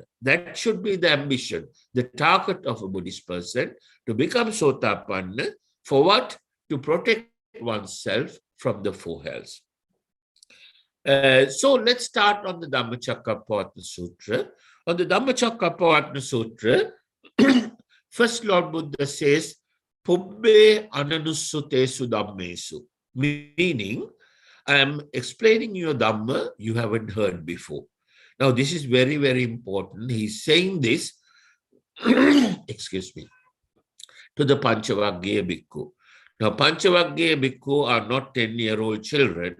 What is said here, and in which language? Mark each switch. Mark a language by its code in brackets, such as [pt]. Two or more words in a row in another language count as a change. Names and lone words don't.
[en] That should be the ambition, the target of a Buddhist person, to become Sotapanna. For what? To protect oneself from the 4 hells. So let's start on the Dhammachaka Sutra. On the Dhammachaka Sutra, first Lord Buddha says, [pi] Pubbe ananusutesu dhammesu, [en] meaning, I am explaining your Dhamma you haven't heard before. Now, this is very, very important. He's saying this, excuse me, to the [pi] Panchavagya Bhikkhu. [en] Now, [pi] Panchavagya Bhikkhu [en] are not 10-year-old children.